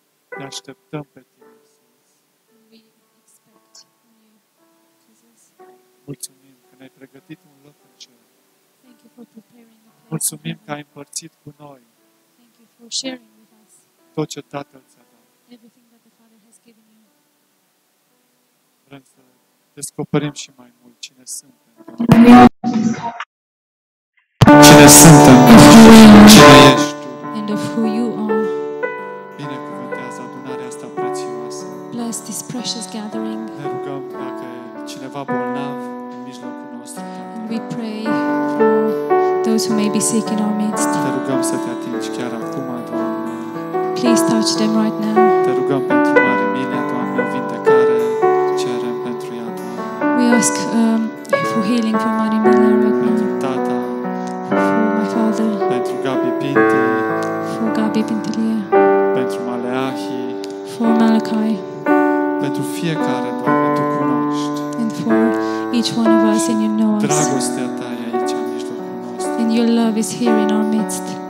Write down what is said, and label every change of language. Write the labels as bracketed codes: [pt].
[ro] Te așteptăm pe tine, Iisus. [en] We expect from you, Jesus. [ro] Mulțumim că ne-ai pregătit un loc în cer. [en] Thank you for preparing the place. [ro] Mulțumim că ai împărțit cu noi [en] Thank you for sharing with us [ro] tot ce Tatăl ți-a dat. [en] everything that the Father has given you. [ro] Vrem să descoperim și mai mult cine suntem. Cine suntem, cine ești tu. [en] And of who you are. [ro] Binecuvântează adunarea asta prețioasă. [en] Bless this precious gathering. [ro] Ne rugăm dacă e cineva bolnav în mijlocul nostru, Tată. [en] And we pray for those who may be sick in our midst. [ro] Te rugăm să te atingi chiar acum, Doamne. [en] Please touch them right now. [ro] Te rugăm pentru Mare Emilia, Doamne, o vindecare cerem pentru ea, Doamne. [en] We ask for healing for Maria Miller right [ro] Pentru [en] now. [ro] tata, [en] For my father. [ro] pentru Gabi Pinti, [en] For Gabi Pintelia. [ro] pentru Maleahi, [en] For Malachi. [ro] pentru fiecare, Doamne, Tu cunoști. [en] And for each one of us, and you know us. [ro] Dragostea Ta e aici, în mijlocul nostru. [en] And your love is here in our midst.